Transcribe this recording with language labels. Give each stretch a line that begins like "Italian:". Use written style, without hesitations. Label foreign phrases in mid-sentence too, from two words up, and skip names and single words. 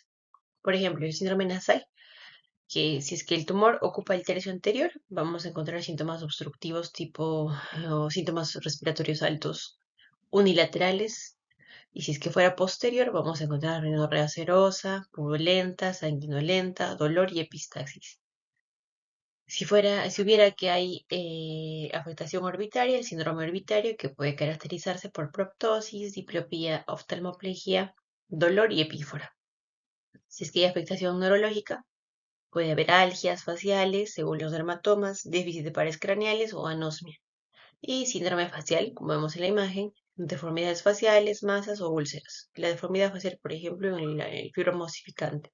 Spanish: Por ejemplo, el síndrome nasal, que si es que el tumor ocupa el tercio anterior, vamos a encontrar síntomas obstructivos o síntomas respiratorios altos unilaterales. Y si es que fuera posterior, vamos a encontrar rinorrea serosa, purulenta, sanguinolenta, dolor y epistaxis. Si hubiera que hay afectación orbitaria, el síndrome orbitario, que puede caracterizarse por proptosis, diplopía, oftalmoplegia, dolor y epífora. Si es que hay afectación neurológica, puede haber algias faciales, según los dermatomas, déficit de pares craneales o anosmia. Y síndrome facial, como vemos en la imagen, deformidades faciales, masas o úlceras. La deformidad facial, por ejemplo, en el fibroma osificante.